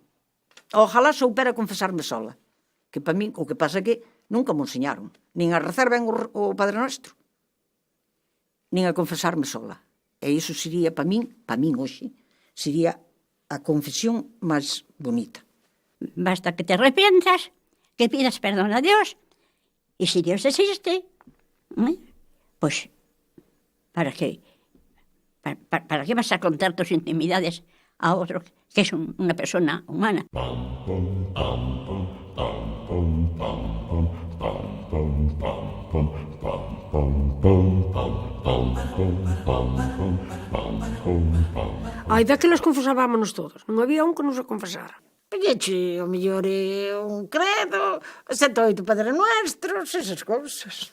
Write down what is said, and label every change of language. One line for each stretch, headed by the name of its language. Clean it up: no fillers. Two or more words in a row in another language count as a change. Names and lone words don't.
Galician: Ojalá soupera confesarme sola, que para min o que pasa é que nunca me enseñaron, nin a rezar ben o Padre Nuestro, nin a confesarme sola. E iso sería, para min hoxe, sería a confesión máis bonita.
Spanish: Basta que te arrepientas, que pidas perdón a Dios, y si Dios existe, pues, ¿para qué? ¿Para qué vas a contar tus intimidades a otro que es una persona humana?
Galician: Ai, daquelas confesábamos todos. Non había un que non se confesara. Pegueche, o mellor un credo, 7 ou 8 Padre Nuestros, esas cousas.